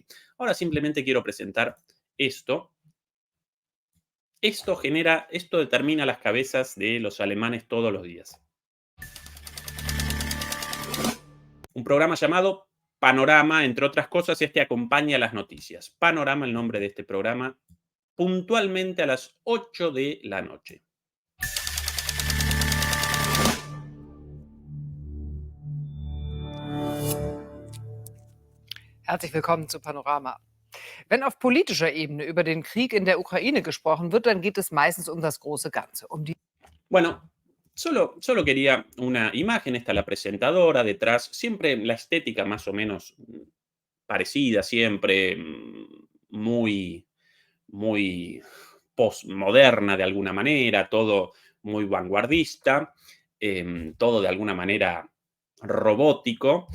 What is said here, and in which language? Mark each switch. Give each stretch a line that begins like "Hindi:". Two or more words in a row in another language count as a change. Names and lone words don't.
Spanish: Ahora simplemente quiero presentar esto. Esto determina las cabezas de los alemanes todos los días. Un programa llamado Panorama, entre otras cosas, acompaña las noticias. Panorama, el nombre de este programa, puntualmente a las 8 de la noche.
German: Herzlich willkommen zu Panorama. Wenn auf politischer Ebene über den Krieg in der Ukraine gesprochen wird, dann geht es meistens um das große Ganze, um die
Spanish: Bueno, solo quería una imagen, esta la presentadora detrás, siempre la estética más o menos parecida, siempre muy, muy postmoderna de alguna manera, todo muy vanguardista, todo de alguna manera robótico.